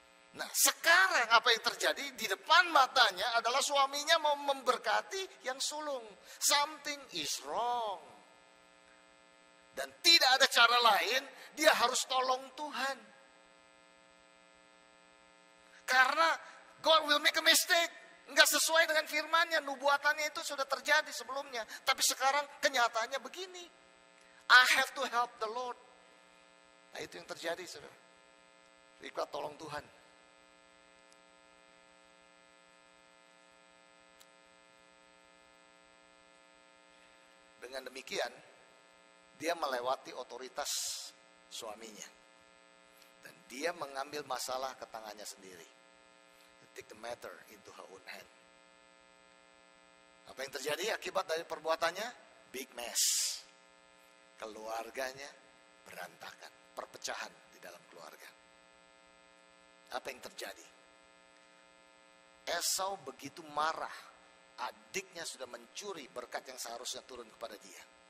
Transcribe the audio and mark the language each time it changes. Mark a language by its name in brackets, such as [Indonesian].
[Indonesian] Nah, sekarang apa yang terjadi di depan matanya adalah suaminya mau memberkati yang sulung. [English] Something is wrong. [Indonesian] Dan tidak ada cara lain, dia harus tolong Tuhan. Karena [English] God will make a mistake. [Indonesian] Enggak sesuai dengan firman-Nya, nubuatannya itu sudah terjadi sebelumnya. Tapi sekarang kenyataannya begini. [English] I have to help the Lord. [Indonesian] Nah, itu yang terjadi, saudara. Ribka tolong Tuhan. Dengan demikian, dia melewati otoritas suaminya. Dan dia mengambil masalah ke tangannya sendiri. [English] Take the matter into her own hand. [Indonesian] Apa yang terjadi akibat dari perbuatannya? [English] Big mess. [Indonesian] Keluarganya berantakan. Perpecahan di dalam keluarga. Apa yang terjadi? Esau begitu marah. Adiknya sudah mencuri berkat yang seharusnya turun kepada dia.